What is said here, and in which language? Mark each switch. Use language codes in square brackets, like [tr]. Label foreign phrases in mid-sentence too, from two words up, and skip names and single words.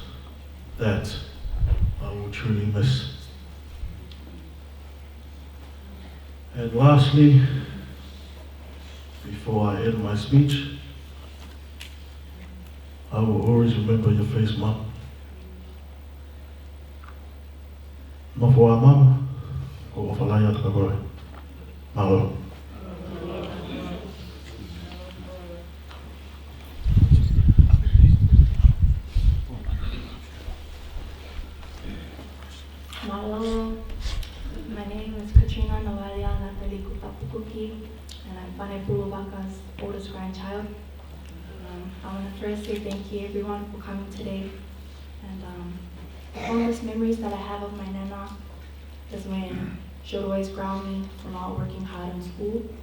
[en] That I will truly miss. And lastly, before I end my speech, I will always remember your face, Mom. Mafua Mama, o Ofalaya Takagore. Malo. Mahalo. My name is Katrina Nawalia Natali Kutapukuki, and I'm Fane Vaka's oldest grandchild. I want to first say thank you everyone for coming today. And the fondest memories that I have of my Nana is when she would always ground me for not working hard in school.